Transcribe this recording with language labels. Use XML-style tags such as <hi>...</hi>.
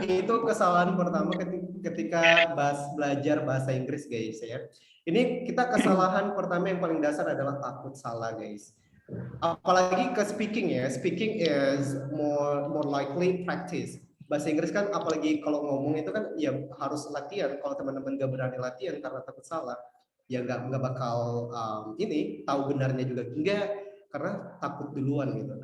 <id>itu kesalahan pertama ketika belajar bahasa Inggris, guys ya. Ini kita kesalahan pertama yang paling dasar adalah takut salah, guys. Apalagi ke speaking ya.</id> <en>Speaking is more likely practice.</en> <id>Bahasa Inggris kan apalagi kalau ngomong itu kan ya harus latihan. Kalau teman-teman gak berani latihan karena takut salah, ya nggak bakal ini tahu benarnya juga enggak, karena takut duluan gitu.</id>